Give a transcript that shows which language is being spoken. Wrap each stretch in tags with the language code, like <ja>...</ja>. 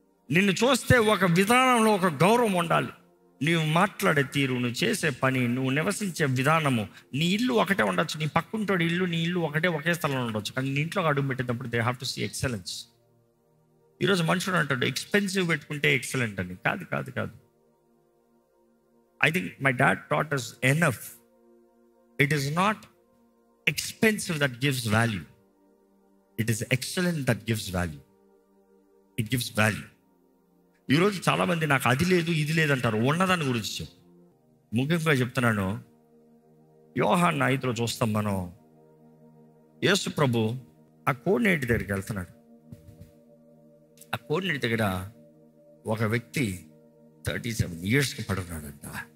<te>నిన్ను చూస్తే ఒక విధానంలో ఒక గౌరవం ఉండాలి. నువ్వు మాట్లాడే తీరు, నువ్వు చేసే పని, నువ్వు నివసించే విధానము. నీ ఇల్లు ఒకటే ఉండొచ్చు, నీ పక్కుంటోడి ఇల్లు, నీ ఇల్లు ఒకే స్థలంలో ఉండొచ్చు, కానీ నీ ఇంట్లో అడుగు పెట్టేటప్పుడు</te> <en>They have to see excellence.</en> <te>ఈరోజు మనుషుడు అంటాడు ఎక్స్పెన్సివ్ పెట్టుకుంటే ఎక్సలెంట్ అని. కాదు.</te> <en>I think my dad taught us enough. It is not expensive that gives value. It is excellent that gives value. It gives value.</en> <te>ఈరోజు చాలామంది నాకు అది లేదు ఇది లేదు అంటారు. ఉన్నదాని గురించి చెప్పు. ముఖ్యంగా చెప్తున్నాను, యోహాను 5లో చూస్తాం మనం, యేసు ప్రభు ఆ కోడినేటి దగ్గరికి వెళ్తున్నాడు. ఆ కోడినేటి దగ్గర ఒక వ్యక్తి 37 yearsకి పడున్నాడంట.</te>